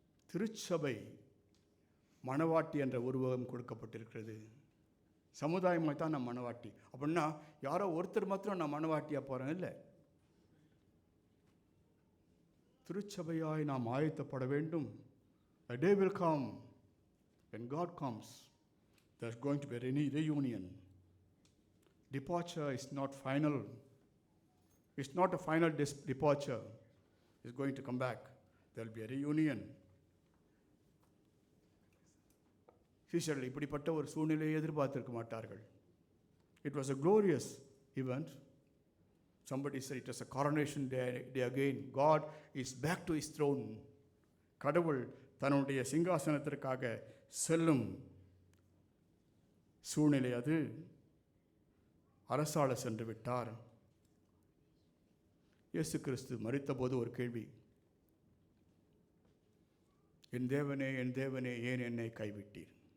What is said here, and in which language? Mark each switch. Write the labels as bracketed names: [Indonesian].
[Tamil] திருச்சபை மணவாட்டி என்ற உருவகம் கொடுக்கப்பட்டிருக்கிறது. சமுதாயமாக தான் நான் மணவாட்டி. அப்படின்னா யாரோ ஒருத்தர் மாத்திரம் நான் மணவாட்டியாக போகிறேன் இல்லை. திருச்சபையாய் நாம் ஆயத்தப்பட வேண்டும். [English] A day will come when God comes, there's going to be a reunion. Departure is not final. It's not a final departure. It's going to come back. There'll be a reunion. [Tamil] சீஷர்கள் இப்படிப்பட்ட ஒரு சூழ்நிலையை எதிர்பார்த்திருக்க மாட்டார்கள். [English] It was a glorious event. Somebody said it was a coronation day again. God is back to his throne. [Tamil] கடவுள் தன்னுடைய சிங்காசனத்திற்காக செல்லும் சூழ்நிலை அது. அரசாள சென்று விட்டார். இயேசு கிறிஸ்து மரித்தபோது ஒரு கேள்வி, என் தேவனே என் தேவனே ஏன் என்னை கைவிட்டீர்?